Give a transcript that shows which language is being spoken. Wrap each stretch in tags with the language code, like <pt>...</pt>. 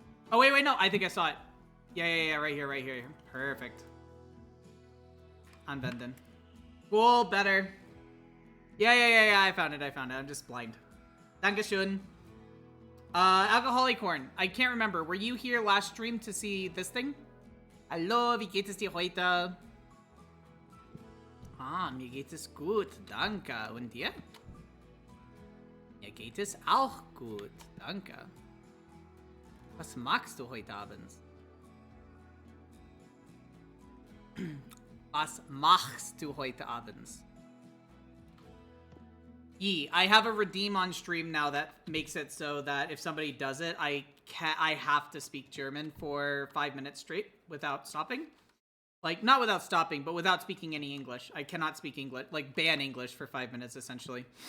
<en>Oh, wait, no. I think I saw it. Yeah, right here. Perfect. Anwenden. Cool, better. Yeah, I found it. I'm just blind. Dankeschön. Alcoholic Corn. I can't remember. Were you here last stream to see this thing?</en> <de>Hallo, wie geht es dir heute? Ah, mir geht es gut. Danke. Und dir? Mir geht es auch gut. Danke. Was magst du heute Abend? Was machst du heute Abend?</de> <en>I have a redeem on stream now that makes it so that if somebody does it, I have to speak German for 5 minutes straight without stopping. Like, not without stopping, but without speaking any English. I cannot speak English, like ban English for 5 minutes essentially.</en>